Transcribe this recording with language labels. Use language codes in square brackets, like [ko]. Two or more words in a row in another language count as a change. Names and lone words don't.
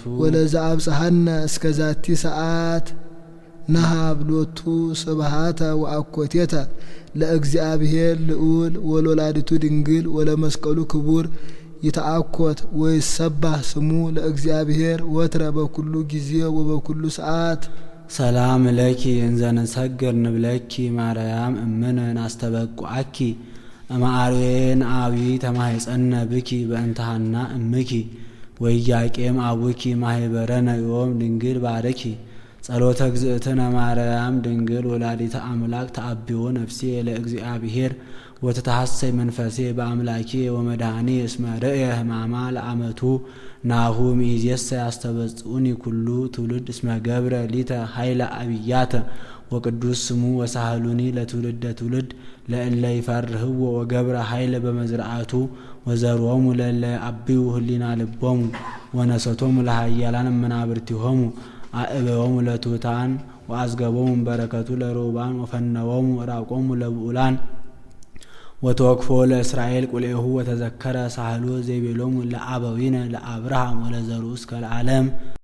[gez] ወለዘአብጽሐነ እስከ ዛቲ ሰዓት ነሃብ ሎቱ ስብሐተ ወአኮቴተ ለእግዚአብሔር ልዑል ወለወላዲቱ ድንግል ወለመስቀሉ ክቡር ይተአኮት ወይሰባህ ስሙ ለእግዚአብሔር ወትረ በኩሉ ጊዜ ወበኩሉ ሰዓት። ሰላም ለኪ እንዘ ንሰግር ንብለኪ ማርያም እምነ ናስተበቁዐኪ እምአርዌን አብይ ተማሕፀነ ብኪ በእንተሃና እምኪ ወኢያቄም አቡኪ ማህበረነ ዮም ድንግል ባረኪ ጸሎተ እግዝእትነ ማርያም ድንግል ወላዲተ አምላክ ተአብዮ ነፍሴ ለእግዚአብሔር ወተታሐሰይ መንፈሴ በአምላኬ ወመድኃኔ እስመ ርእየ ሕማማ ለአመቱ ናሁ ሚእዜሰ ያስተበጽኡኒ ኩሉ ትውልድ እስመ ገብረ ሊተ ኃይለ አብያተ ወቅዱስ ስሙ ወሳህሉኒ ለትውልደ ትውልድ ለእለ ይፈርህዎ ወገብረ ኃይለ በመዝርዓቱ ወዘሮሙ ለእለ አብዩ ህሊና ልቦሙ ወነሰቶሙ ለኃያላን መናብርቲሆሙ አእበዮሙ ለትሑታን ወአዝገቦሙ በረከቱ ለሮባን ወፈነዎሙ ራቆሙ ለብኡላን ወተወክፎ ለእስራኤል ቁልኤሁ ወተዘከረ ሳህሎ ዘይቤሎሙ ለአበዊነ ለአብርሃም ወለዘሩ እስከ ለዓለም